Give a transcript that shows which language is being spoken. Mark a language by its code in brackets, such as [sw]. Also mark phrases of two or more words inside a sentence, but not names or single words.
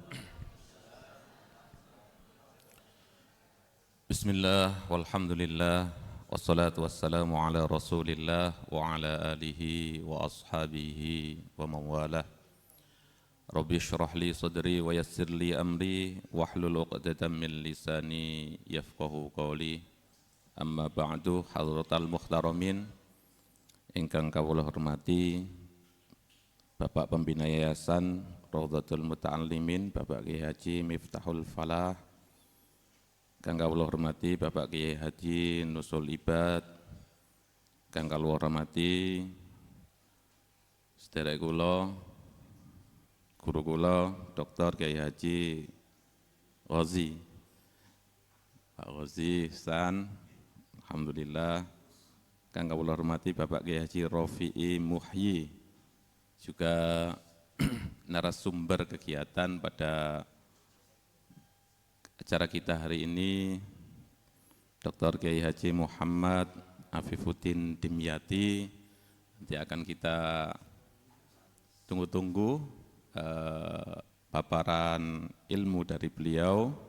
[ar] بسم الله والحمد لله والصلاة والسلام على رسول الله وعلى آله وأصحابه ومن والاه. رب اشرح لي صدري ويسر لي أمري واحلل عقدة من لساني يفقهوا قولي. أما بعد, حضرات المحترمين [jv] ingkang kawula hormati Bapak Pembina Yayasan Raudhatul Muta'allimin, Bapak Kiai Haji Miftahul Falah, kang kawula hormati Bapak Kiai Haji Nusul Ibad, kang kawula hormati sedherek kula, guru kula Dr. [id] Kiai Haji Ghazi, Pak Ghazi Ihsan, alhamdulillah, [jv] kang kawula hormati [id] Bapak Kiai Haji Rafi'i Muhyi, juga narasumber kegiatan pada acara kita hari ini, Dr. Kiai Haji Muhammad Afifuddin Dimyati. Nanti akan kita tunggu-tunggu paparan ilmu dari beliau.